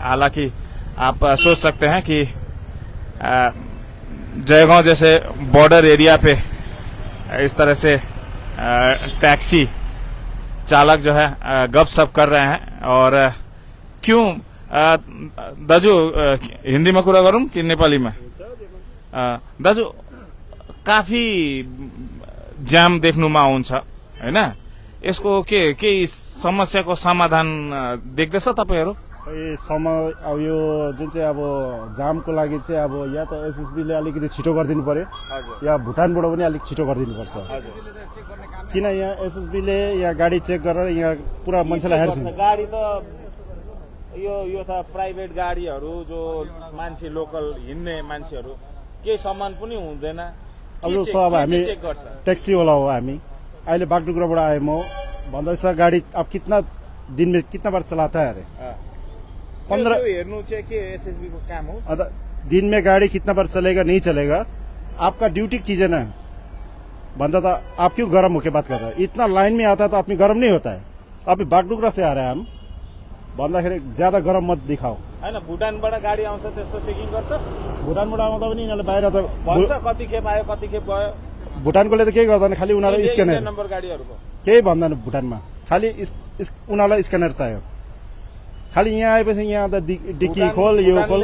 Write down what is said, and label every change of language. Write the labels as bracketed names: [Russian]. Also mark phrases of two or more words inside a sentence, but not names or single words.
[Hindi] हालांकि आप सोच सकते हैं कि जयगांव जैसे बॉर्डर एरिया पे इस तरह से टैक्सी चालक जो है गपशप कर रहे हैं। और क्यों दाजु, हिंदी में [Nepali] कुरा गरौँ कि [Hindi] नेपाली में? [Nepali] दाजु, काफी जाम देख्नुमा आउँछ हैन, यसको के समस्याको समाधान देख्दैछ तपाईहरु? अब यो जुन चाहिँ अब जामको लागि चाहिँ अब या त एसएसबीले अलिकति छिटो गरिदिनु पर्यो, या भुटानबाट पनि अलिक छिटो गरिदिनु पर्छ। किन यहाँ एसएसबीले यहाँ गाडी चेक गरेर यहाँ पुरा मान्छेलाई हेर्छ। गाडी त यो त प्राइभेट गाडीहरू जो मान्छे लोकल हिँड्ने मान्छेहरू केही सामान पनि हुँदैन। अब जस्तो अब हामी ट्याक्सी वाला हो, हामी अहिले बागडुग्राबाट आए, म भन्दैछ गाडी अब [Hindi] कितना दिन में कितना बार चलाता है, अरे 15 [Nepali] हेर्नु चाहिँ के एसएसबी को काम हो। [Hindi] दिन में गाड़ी कितना बार चलेगा नहीं चलेगा, आपका ड्यूटी कीजिए ना। बंदा था, आप क्यों गर्म होके बात कर रहे हैं? इतना लाइन में आता है तो आदमी गर्म नहीं होता है। अभी बागडुग्रा से आ रहे हैं हम, भन्दाखेरि ज्यादा गरम मत दिखाओ [Nepali] हैन। भुटानबाट गाडी आउँछ त्यस्तो चेकिङ गर्छ? भुटानबाट आउँदा पनि यिनीहरूले बाहिर त भन्छ कति खेप आयो कति खेप गयो। भुटानकोले त केही गर्दैन, खालि उनीहरू स्क्यानर नम्बर गाडीहरुको केही भन्दैन। भुटानमा खालि उनीहरूलाई स्क्यानर चाहियो। खालि यहाँ आएपछि यहाँ त डिक्की खोल, यो खोल।